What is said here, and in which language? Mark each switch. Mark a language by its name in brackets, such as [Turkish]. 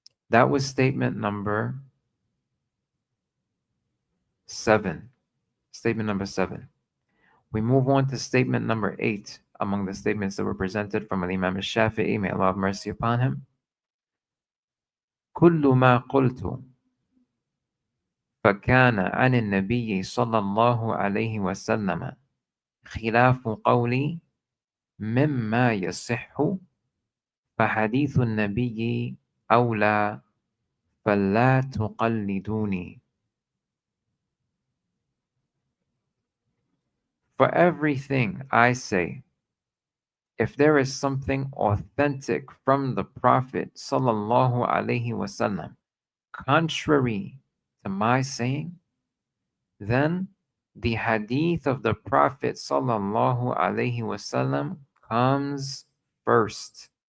[English] That was statement number 7. Statement number 7. We move on to statement number 8 among the statements that were presented from Imam al-Shafi'i, may Allah have mercy upon him. [Arabic] كل ما قلت فكان عن النبي صلى الله عليه وسلم خلاف قولي مما يصح فحديث النبي أولى فلا تقلدوني. [English] For everything I say, if there is something authentic from the Prophet sallallahu alaihi wasallam contrary to my saying, then the hadith of the Prophet sallallahu alaihi wasallam comes first.